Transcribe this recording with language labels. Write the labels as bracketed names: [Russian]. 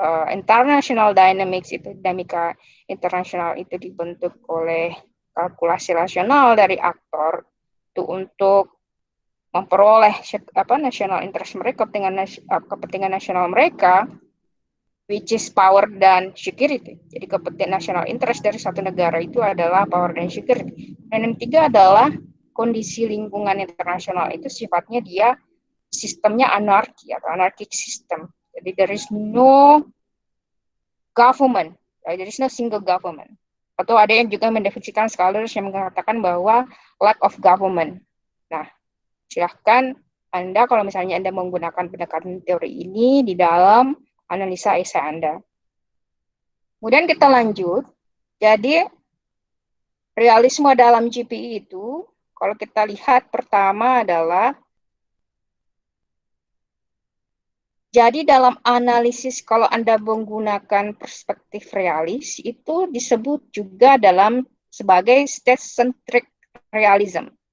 [English] international dynamics [Indonesian] itu dinamika internasional itu dibentuk oleh kalkulasi rasional dari aktor itu untuk memperoleh national interest mereka, kepentingan nasional mereka, [English] which is power [Indonesian] dan security. Jadi kepentingan national interest dari satu negara itu adalah power dan security. Dan yang ketiga adalah kondisi lingkungan internasional itu sifatnya dia sistemnya anarki atau anarchic system. [English] Jadi there is no government, there is no single government. [Indonesian] Atau ada yang juga mendefinisikan scholars yang mengatakan bahwa [English] lack of government. [Indonesian] Nah, silahkan Anda kalau misalnya Anda menggunakan pendekatan teori ini di dalam analisa esai Anda. Kemudian kita lanjut. Jadi realisme dalam GPI itu, kalau kita lihat pertama adalah, jadi dalam analisis kalau Anda menggunakan perspektif realis, itu disebut juga sebagai state-centric realism.